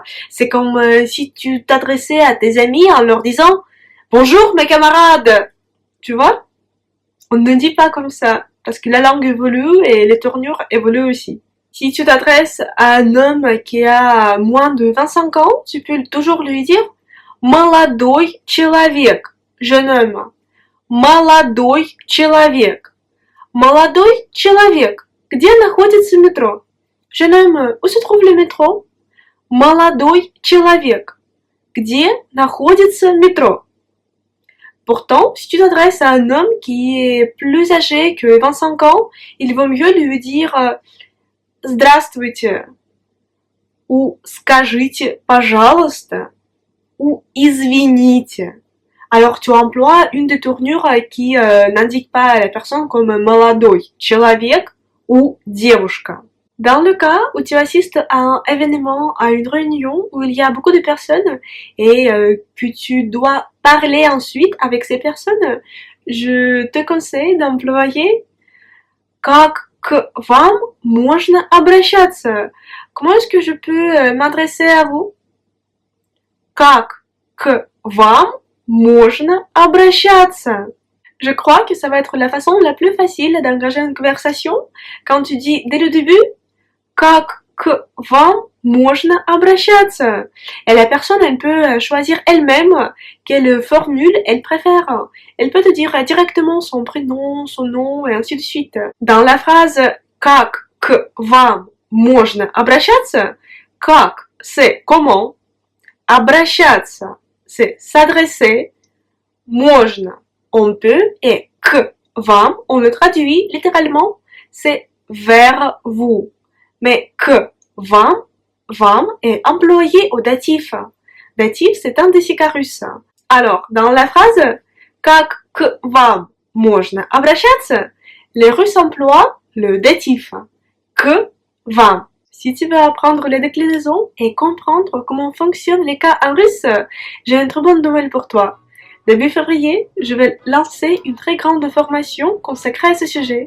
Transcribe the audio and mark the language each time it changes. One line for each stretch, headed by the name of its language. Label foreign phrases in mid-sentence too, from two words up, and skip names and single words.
French: C'est comme si tu t'adressais à tes amis en leur disant « Bonjour mes camarades !» Tu vois? On ne dit pas comme ça parce que la langue évolue et les tournures évoluent aussi. Si tu t'adresses à un homme qui a moins de 25 ans, tu peux toujours lui dire «
Russian: Молодой человек
French: » jeune homme.
Russian: Молодой человек. Молодой человек. Где находится метро?
French: Jeune homme, où se trouve le métro?
Russian: Молодой человек. Где находится метро?
French: Pourtant, si tu t'adresses à un homme qui est plus âgé que 25 ans, il vaut mieux lui dire Здравствуйте ou
Russian: скажите, пожалуйста
French: ou извините. Alors tu emploies une des tournures qui n'indique pas la personne comme
Russian: молодой человек
French: ou девушка. Dans le cas où tu assistes à un événement, à une réunion où il y a beaucoup de personnes et que tu dois parler ensuite avec ces personnes, je te conseille d'employer
Russian: как к вам можно обращаться.
French: Comment est-ce que je peux m'adresser à vous?
Russian: Как к вам можно обращаться.
French: Je crois que ça va être la façon la plus facile d'engager une conversation quand tu dis dès le début
Russian: как к вам можно обращаться.
French: Et la personne, elle peut choisir elle-même quelle formule elle préfère. Elle peut te dire directement son prénom, son nom et ainsi de suite. Dans la phrase
Russian: как к вам можно обращаться,
French: как c'est comment, обращаться c'est s'adresser, можно on peut et
Russian: к вам
French: on le traduit littéralement c'est vers vous. Mais que вам est employé au datif. Datif, c'est un руsse. Alors, dans la phrase
Russian: как к вам можно обращаться,
French: les Russes emploient le datif. Que вам. Si tu veux apprendre les déclinaisons et comprendre comment fonctionnent les cas en russe, j'ai une très bonne nouvelle pour toi. Début février, je vais lancer une très grande formation consacrée à ce sujet.